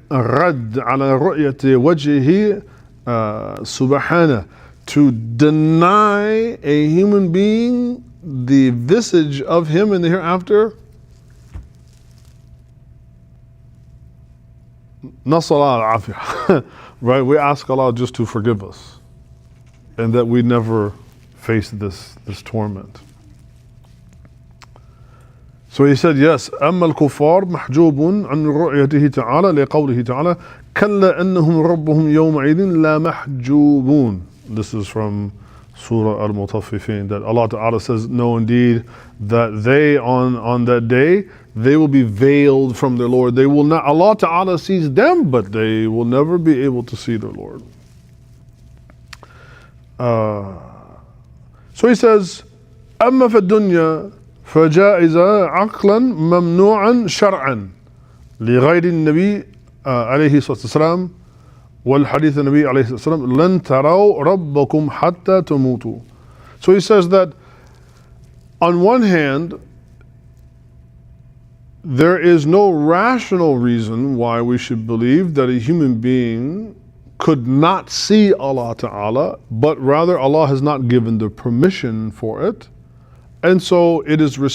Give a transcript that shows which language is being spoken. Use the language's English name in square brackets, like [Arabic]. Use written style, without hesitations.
[Arabic] رَدْ عَلَى رُؤْيَةِ وَجْهِهِ سُبْحَانَهُ, [English] to deny a human being the visage of him in the hereafter. Nas'Allah al-afiyah. Right? We ask Allah just to forgive us, and that we never face this torment. So he said, yes, [Arabic] أما الكفار محجوب عن رؤيته تعالى لقوله تعالى كلا أنهم ربهم يومئذ لا محجوبون. [English] This is from Surah Al-Mutaffifin, that Allah Ta'ala says, no, indeed, that they on that day, they will be veiled from their Lord. They will not, Allah Ta'ala sees them, but they will never be able to see their Lord. So he says, [Arabic] أما في الدنيا فجائزة عقلا ممنوعا شرعا لغير النبي عليه الصلاة والسلام والحديث النبي عليه الصلاة والسلام لن تروا ربكم حتى تموتوا. [English] So he says that on one hand, there is no rational reason why we should believe that a human being could not see Allah Ta'ala, but rather Allah has not given the permission for it. And so it is.